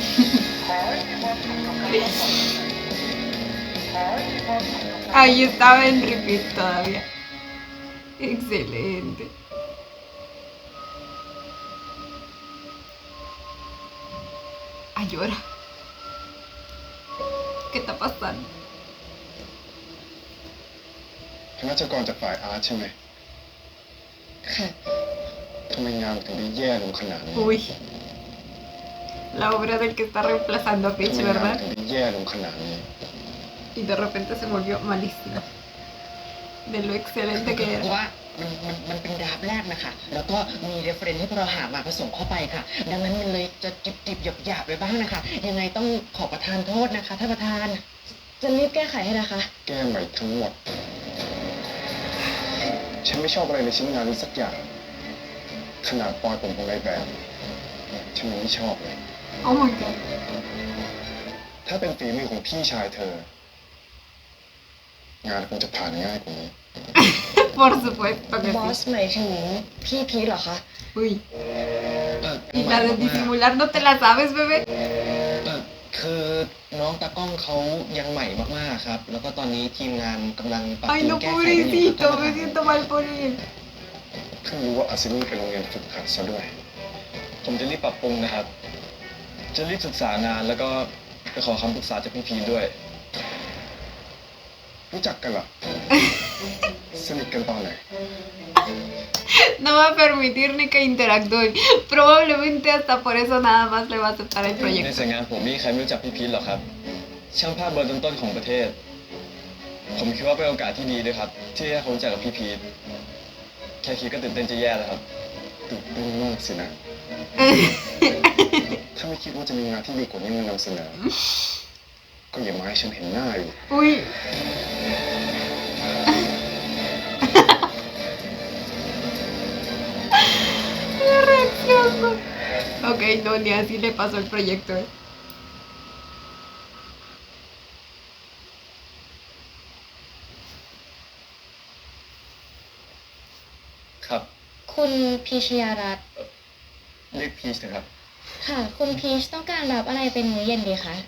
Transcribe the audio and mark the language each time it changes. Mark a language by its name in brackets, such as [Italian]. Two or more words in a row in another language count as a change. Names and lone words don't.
[Spanish] Ahí estaba en repeat todavía. Excelente. Ah, llora. ¿Qué está pasando? [Thai] คณะกรจากฝ่ายอาร์ตใช่ไหม ค่ะ ทำไมงานถึงได้แย่ลงขนาดนี้ [Spanish] Uy. La obra del que está reemplazando a [Thai] ทำ [Spanish] Peach, [Thai] ไมงาน [Spanish] ¿verdad? [Thai] ถึงได้แย่ลงขนาดนี้ [Spanish] Y de repente se volvió malísimo. De lo excelente que [Thai] เพราะ [Spanish] era. [Thai] ว่ามันเป็นดราฟต์แรกนะคะ แล้วก็มีเรฟเฟรนซ์ที่พวกเราหามาผสมเข้าไปค่ะ ดังนั้นมันเลยจะจิบหยาบๆไปบ้างนะคะ ยังไงต้องขอประทานโทษนะคะท่านประธาน จะรีบแก้ไขให้นะคะ แก้ใหม่ทั้งหมด ฉันไม่ชอบอะไรในชิ้นงานนี้สักอย่าง ขนาดปลอยผมของนายแบบ ฉันยังไม่ชอบเลย [English] Oh my god. [Thai] ถ้าเป็นฝีมือของพี่ชายเธอ งานคงจะผ่านง่ายกว่านี้ [Spanish] Por supuesto que [Thai] บอส [Spanish] sí. [Thai] หมายถึงพี่พีทเหรอคะ [Spanish] Uy. [Thai] ห [Spanish] Y [Thai] มาย [Spanish] la [Thai] ควา [Spanish] de [Thai] มว่า [Spanish] disimular no te la sabes, bebé. [Thai] คือน้องตากล้องเขายังใหม่มากๆครับ แล้วก็ตอนนี้ทีมงานกำลังปรับป [Spanish] Ay, [Thai] รุง [Spanish] no, [Thai] แก้ไขกันอยู่ครับ [Spanish] pobrecito. [Thai] ท่านประ [Spanish] Me [Thai] ธาน [Spanish] siento mal por él. [Thai] เพิ่งรู้ว่าอาซิมี่เป็นโรงเรียนฝึกหัดซะด้วย ผมจะรีบปรับปรุงนะครับ จะรีบศึกษางานแล้วก็ไปขอคำปรึกษาจากพี่พีทด้วย รู้จักกันเหรอ สนิทกันตอนไหน [Spanish] No va a permitir ni que interactúen. Probablemente hasta por eso nada más le va a aceptar el [Thai] ใน [Spanish] proyecto. [Thai] สายงานผมไม่มีใครไม่รู้จักพี่พีทหรอกครับ ช่างภาพเบอร์ต้นๆของประเทศ ผมคิดว่าเป็นโอกาสที่ดีด้วยครับ ที่ได้เขารู้จักกับพี่พีทแค่คิดก็ตื่นเต้นจะแย่แล้วครับ ตื่นเต้นมากสินะ ถ้าไม่คิดว่าจะมีงานที่ดีกว่านี้มานำเสนอ ก็อย่ามาให้ฉันเห็นหน้าอยู่ [Spanish] Uy. La reacción. Ok, no, ni así le pasó el proyecto. [Thai] ครับ คุณพีชยารัตน์ เรียกพีชนะครับ ค่ะ คุณพีชต้องการรับอะไรเป็นมื้อเย็นดีคะ